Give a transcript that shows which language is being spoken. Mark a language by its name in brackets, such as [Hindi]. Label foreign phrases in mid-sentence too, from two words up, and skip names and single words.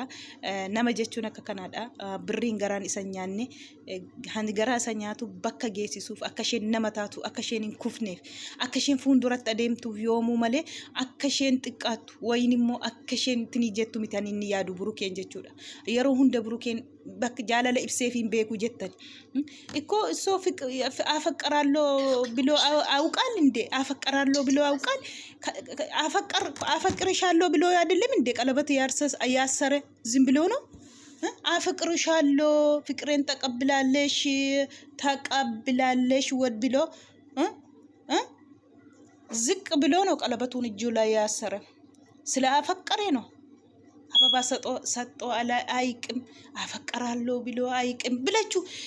[Oromo] Nama jechuun akka kanaadha. Birriin garaan isa nyaanne hani garaa isa nyaatu bakka geessisuuf akka isheen nama taatu akka isheen hin kufneef akka isheen fuulduratti adeemtuuf yoomuu malee akka isheen xiqqaattu wayin immoo akka isheen tinii jettu miti inni yaadu Burukeen jechuudha. Yeroo hunda Burukeen bakka jaalala ibseef hin beeku jettan [Amharic] እኮ እሱ አፈቀራለሁ ብሎ አውቃል እንዴ? አፈቀራለሁ ብሎ አውቃል? አፈቅርሻለሁ ብሎ አይደለም እንዴ ቀለበት ያሰረ? ዝም ብሎ ነው? አፈቅርሻለሁ ፍቅሬን ተቀብላለሽ ወድ ብሎ ዝቅ ብሎ ነው ቀለበቱን እጁ ላይ ያሰረ። ስለ አፈቀረ ነው። አበባ ሰጦ አይቅም አፈቀራለሁ ብሎ አይቅም ብላችሁ